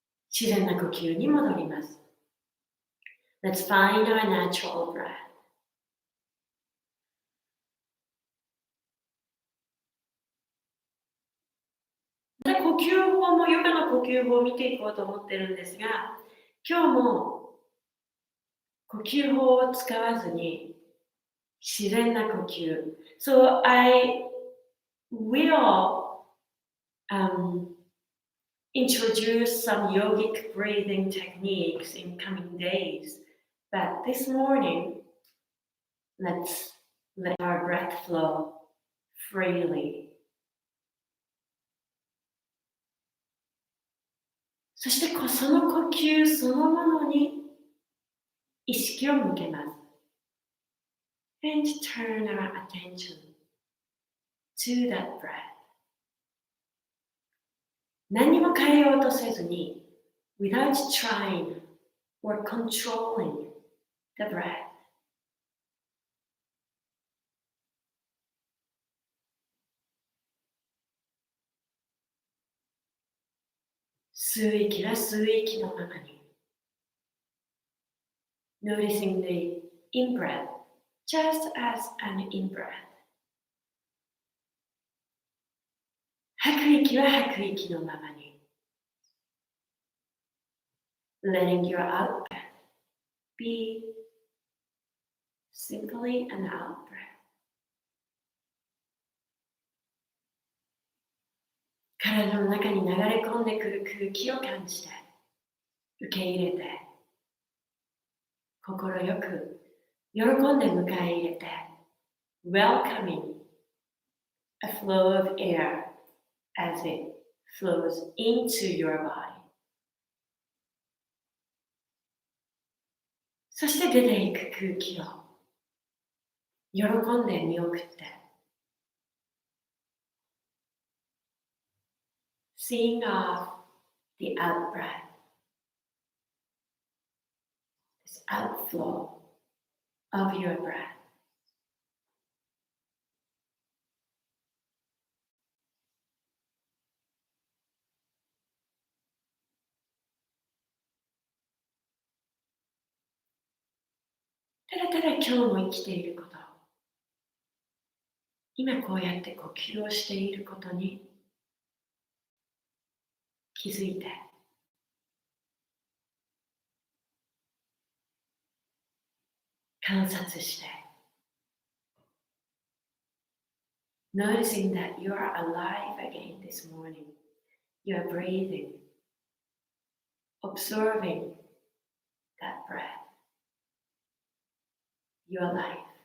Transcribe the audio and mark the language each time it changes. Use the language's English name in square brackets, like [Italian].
[Japanese] 自然な呼吸に戻ります。 [English] Let's find our natural breath. [Japanese] また呼吸法もヨガの呼吸法を見ていこうと思ってるんですが、今日も呼吸法を使わずに自然な呼吸。 [English] So I will introduce some yogic breathing techniques in coming days. But this morning, let's let our breath flow freely. [Japanese] そしてその呼吸そのものに意識を向けます。 [English] And turn our attention to that breath. [Japanese] 何も変えようとせずに [English] without trying or controlling the breath. [Japanese] 吸う息は吸う息のままに [English] Noticing the in-breath just as an in-breath. [Japanese] 吐く息は吐く息のままに [English] Letting your out-breath be simply an out-breath. [Japanese] 体の中に流れ込んでくる空気を感じて受け入れて心よく喜んで迎え入れて [English] welcoming a flow of air as it flows into your body. [Japanese] そして出ていく空気を喜んで見送って [English] seeing off the out-breath, this outflow of your breath. [Japanese] ただただ今日も生きていること、今こうやって呼吸をしていることに気づいて、観察して、 [English] noticing that you are alive again this morning. You are breathing, observing that breath, your life.